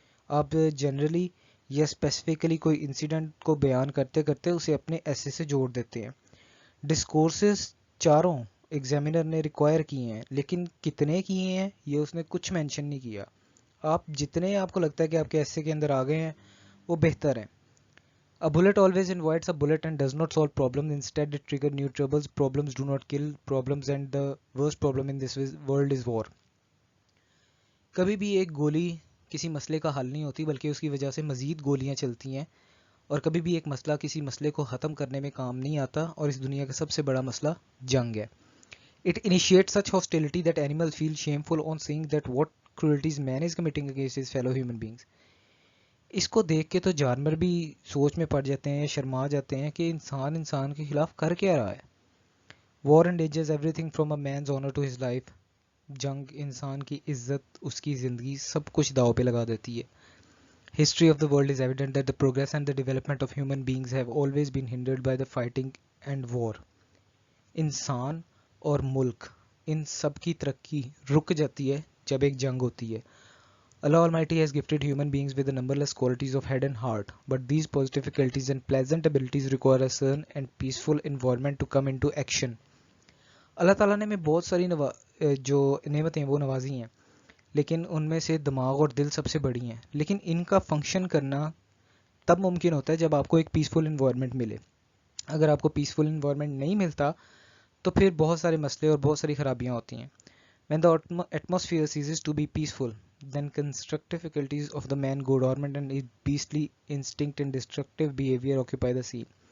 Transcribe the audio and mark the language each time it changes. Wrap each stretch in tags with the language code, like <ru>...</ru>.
<ur>آپ جنرلی یا اسپیسیفکلی کوئی انسیڈنٹ کو بیان کرتے کرتے اسے اپنے ایسے سے جوڑ دیتے ہیں۔ ڈسکورسز چاروں ایگزامینر نے ریکوائر کیے ہیں، لیکن کتنے کیے ہیں یہ اس نے کچھ مینشن نہیں کیا۔ آپ جتنے آپ کو لگتا ہے کہ آپ کے ایسے کے اندر آ گئے ہیں وہ بہتر ہیں۔</ur> <en>A bullet always invites a bullet and does not solve problems. Instead, it triggers new troubles. Problems do not kill problems, and the worst problem in this world is war.</en> <ur>کبھی بھی ایک گولی کسی مسئلے کا حل نہیں ہوتی، بلکہ اس کی وجہ سے مزید گولیاں چلتی ہیں، اور کبھی بھی ایک مسئلہ کسی مسئلے کو ختم کرنے میں کام نہیں آتا، اور اس دنیا کا سب سے بڑا مسئلہ جنگ ہے۔</ur> <en>It initiates such hostility that animals feel shameful on seeing that what cruelties man is committing against his fellow human beings.</en> <ur>اس کو دیکھ کے تو جانور بھی سوچ میں پڑ جاتے ہیں، شرما جاتے ہیں کہ انسان کے خلاف کر کیا رہا ہے۔</ur> <en>War endangers everything from a man's honor to his life.</en> <ur>جنگ انسان کی عزت، اس کی زندگی، سب کچھ داؤ پہ لگا دیتی ہے۔</ur> <en>History of the world is evident that the progress and the development of human beings have always been hindered by the fighting and war.</en> <ur>انسان اور ملک، ان سب کی ترقی رک جاتی ہے جب ایک جنگ ہوتی ہے۔</ur> <en>Allah Almighty has gifted human beings with the numberless qualities of head and heart, but these positive faculties and pleasant abilities require a serene and peaceful environment to come into action.</en> <ur>اللہ تعالیٰ نے ہمیں بہت ساری جو نعمتیں وہ نوازی ہیں، لیکن ان میں سے دماغ اور دل سب سے بڑی ہیں، لیکن ان کا فنکشن کرنا تب ممکن ہوتا ہے جب آپ کو ایک پیسفل انوائرمنٹ ملے۔ اگر آپ کو پیسفل انوائرمنٹ نہیں ملتا تو پھر بہت سارے مسئلے اور بہت ساری خرابیاں ہوتی ہیں۔</ur> <en>When the atmosphere ceases to be peaceful, then constructive faculties of the man go dormant and his beastly instinct and destructive behavior occupy the scene.</en>